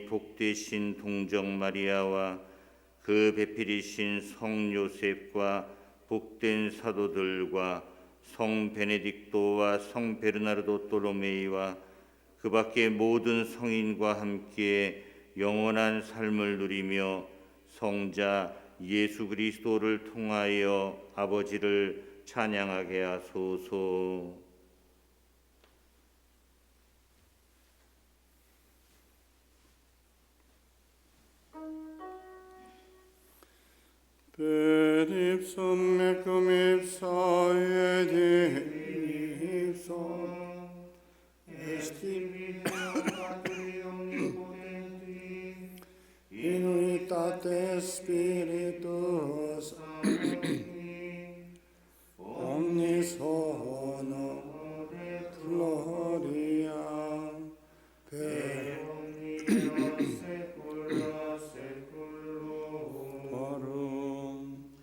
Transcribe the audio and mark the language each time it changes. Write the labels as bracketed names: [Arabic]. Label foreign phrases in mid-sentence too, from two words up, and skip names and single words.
[Korean] 복되신 동정 마리아와 그 배필이신 성 요셉과 복된 사도들과 성 베네딕토와 성 베르나르도 또로메이와 그 밖의 모든 성인과 함께 영원한 삶을 누리며 성자 예수 그리스도를 통하여 아버지를 찬양하게 하소서. [Latin] Per ipsum mecum ipsa et ipsum in unitate Spiritus omnis honor et gloria per saecula saeculorum.